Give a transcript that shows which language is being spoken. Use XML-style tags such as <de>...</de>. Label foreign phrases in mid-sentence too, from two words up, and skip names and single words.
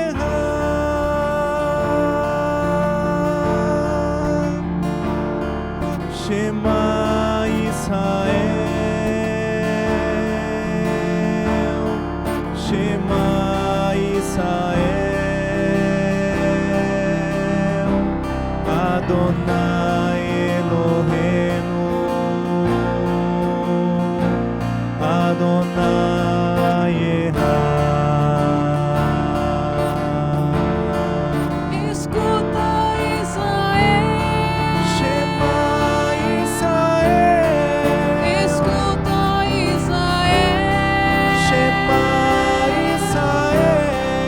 <he>אחד, שמע ישראל, שמע ישראל, אדוני אלוהינו, אדוני אחד.</he> <pt>Escuta, Israel.</pt> <he>שמע ישראל,</he> <pt>Escuta, Israel.</pt> <he>שמע ישראל,</he>